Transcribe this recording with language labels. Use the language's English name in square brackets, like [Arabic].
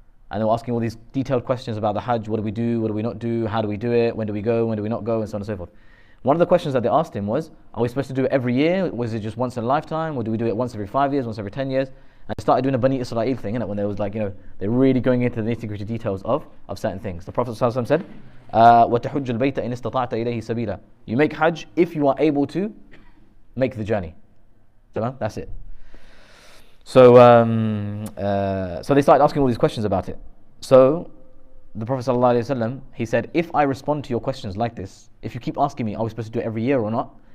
[English] And they were asking all these detailed questions about the Hajj. What do we do? What do we not do? How do we do it? When do we go? When do we not go? And so on and so forth. One of the questions that they asked him was, are we supposed to do it every year? Was it just once in a lifetime? Or do we do it once every 5 years, once every 10 years? And they started doing a Bani Israel thing, when there was they're really going into the nitty-gritty details of certain things. The Prophet ﷺ said, [Arabic] وَتَحُجُّ الْبَيْتَ إِنِ اسْتَطَعْتَ إِلَيْهِ سَبِيلًا. [English] You make Hajj if you are able to make the journey. So that's it. So they started asking all these questions about it. So the Prophet ﷺ, he said, if I respond to your questions like this, if you keep asking me, are we supposed to do it every year or not?